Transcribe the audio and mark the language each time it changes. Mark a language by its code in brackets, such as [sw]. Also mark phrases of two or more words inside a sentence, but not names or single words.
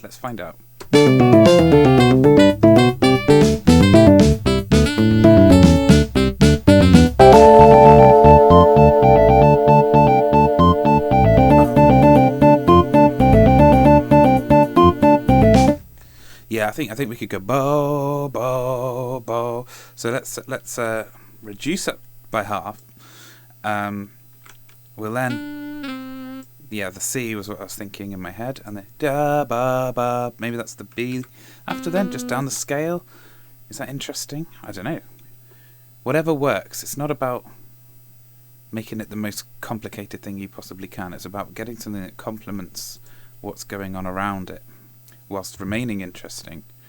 [en] Let's find out. Yeah, I think we could go bo bo bo. So let's reduce it by half. We'll then, yeah, the C was what I was thinking in my head, and the da ba ba. Maybe that's the B. After then, just down the scale. Is that interesting? I don't know. Whatever works. It's not about making it the most complicated thing you possibly can. It's about getting something that complements what's going on around it, whilst remaining interesting.